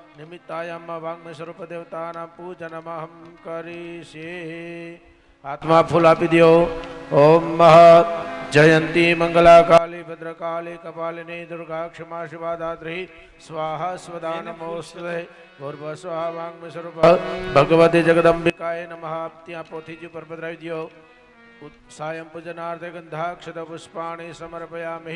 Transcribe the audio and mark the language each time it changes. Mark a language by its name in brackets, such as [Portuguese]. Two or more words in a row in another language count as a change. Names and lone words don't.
[Sanskrit] निमित्तायाम वाग्म स्वरूप देवतानां पूजनमहं करिष्ये। [Gujarati] આત્મા ફૂલ આપી દો। [Sanskrit] ओम महत् जयंती मंगला काली भद्रकाली कपालिनी दुर्गा क्षमा शिवा दात्री स्वाहा स्वदा नमोस्तुते। भूर्भ स्वाहा वाग्म स्वरूप भगवती जगदंबिकाय नमः। [Gujarati] ત્યા પોથીજી પર પધરાવી દો। [Sanskrit] सायं पूजनार्थे गंधाक्षत पुष्पाणि समर्पयामि।